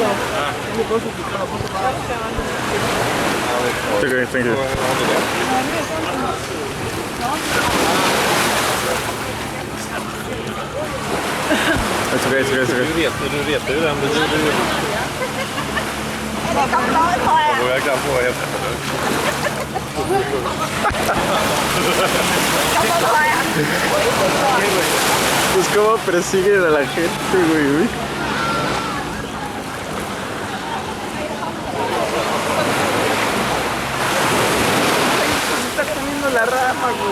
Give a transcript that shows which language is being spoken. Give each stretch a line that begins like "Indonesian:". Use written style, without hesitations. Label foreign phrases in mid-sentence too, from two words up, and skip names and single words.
Swedish: Tycker jag inte.
English: It's okay.
Swedish: Du vet ju den. Jag kan få efter det.
Spanish: Pues cómo persiguen a la gente, güey. Está comiendo la rama, güey.